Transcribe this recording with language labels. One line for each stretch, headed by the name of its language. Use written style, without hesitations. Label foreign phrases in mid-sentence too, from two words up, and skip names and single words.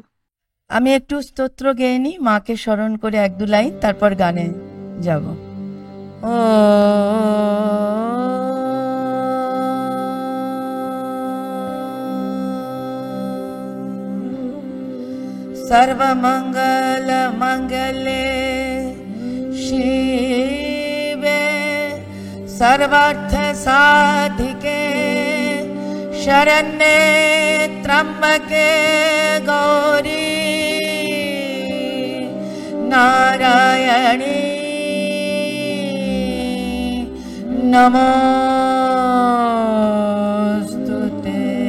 Bangla: আমি একটু স্তোত্র গেয়ে নিই, মাকে স্মরণ করে এক দু লাইন, তারপর গানে যাব।
Sanskrit: ও সর্বমঙ্গল মঙ্গলে শিবে सर्वार्थ साधिके शरण्ये त्र्यंबके गौरी नारायणी नमोस्तुते।